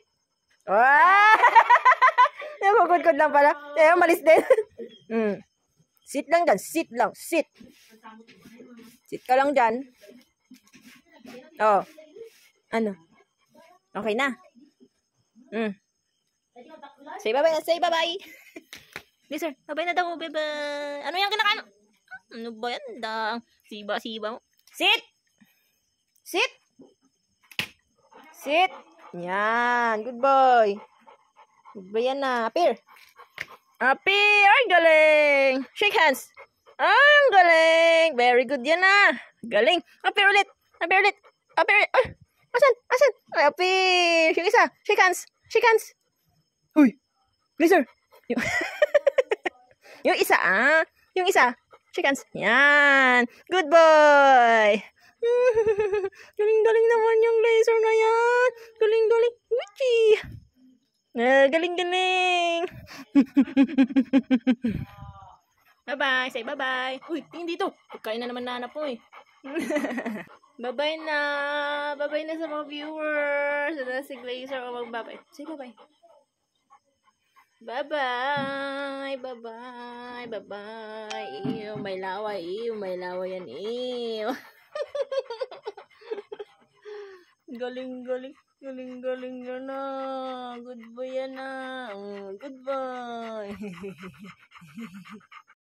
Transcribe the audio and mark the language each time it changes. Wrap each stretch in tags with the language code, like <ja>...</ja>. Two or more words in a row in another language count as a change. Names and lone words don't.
<tl>Ah! Nagugod-god lang pala. Ayaw, malis din. Sit lang dyan. Sit lang. Sit. Sit ka lang dyan. Oh.</tl> <en>Ano? Okay na. Say bye-bye na. Say bye-bye.</en> <tl>Lisa, bye-bye na daw. Bye-bye. Ano yung kinakaano? Ano ba yan? Siba-siba mo.</tl> <en>Sit! Sit! Sit! Yan. Good boy. Good boy</en> <tl>yan na.</tl> <en>Appear. Appear.</en> <tl>Ay, galing.</tl> <en>Shake hands.</en> <tl>Ay, ang galing.</tl> <en>Very good</en> <tl>yan na. Galing. Appear ulit. Appear ulit. Appear. Ay, asan? Asan? Ay, appear. Yung isa.</tl> <en>Shake hands. Shake hands.</en> <tl>Uy. Laser. Yung isa, ah. Yung isa.</tl> <en>Shake hands. Yan. Good boy.</en> <tl>Galing-galing naman yung laser na yan. Galing-galing. Witchy. Galing-galing.</tl> <en>Bye-bye. Say bye-bye.</en> <tl>Uy, tingin dito. Pagkain na naman nanap mo eh. Bye-bye na. Bye-bye na sa mga viewers. Si Glazer o mag-bye-bye.</tl> <en>Say bye-bye. Bye-bye. Bye-bye. Bye-bye.</en> <tl>Ew, may lawa. Ew, may lawa yan. Ew. Galing-galing. Galing-galing yan na.</tl> <en>Good boy</en> <tl>yan na.</tl> <en>Good boy.</en>